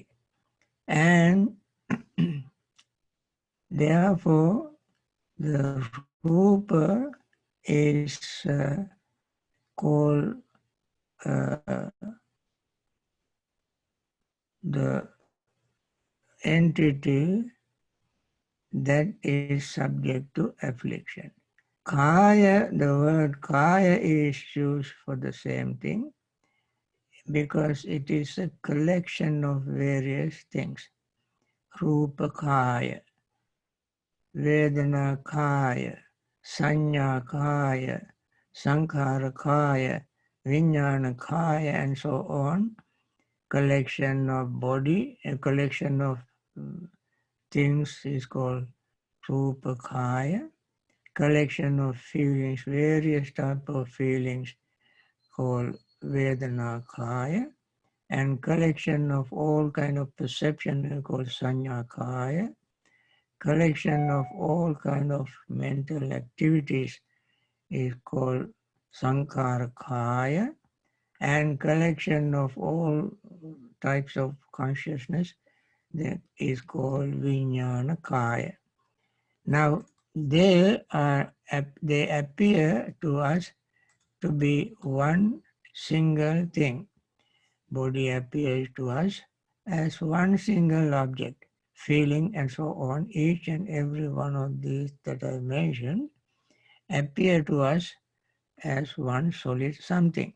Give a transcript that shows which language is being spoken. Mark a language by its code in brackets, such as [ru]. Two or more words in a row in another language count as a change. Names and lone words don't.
[en] And therefore, the rupa is called the entity that is subject to affliction. Kaya, the word kaya is used for the same thing because it is a collection of various things. [pi] Rupa kaya, Vedana kaya, Sanya kaya, Saṅkhāra kaya, Vijñāna kaya, [en] and so on. Collection of body, a collection of things is called [pi] Rupa kaya. [en] Collection of feelings, various type of feelings called [pi] Vedana kaya. [en] And collection of all kind of perception called [pi] Sanya kaya. [en] Collection of all kind of mental activities is called [pi] sankhara kaya, [en] and collection of all types of consciousness that is called [pi] vijnana kaya. [en] Now they appear to us to be one single thing. Body appears to us as one single object. Feeling and so on, each and every one of these that I mentioned appear to us as one solid something.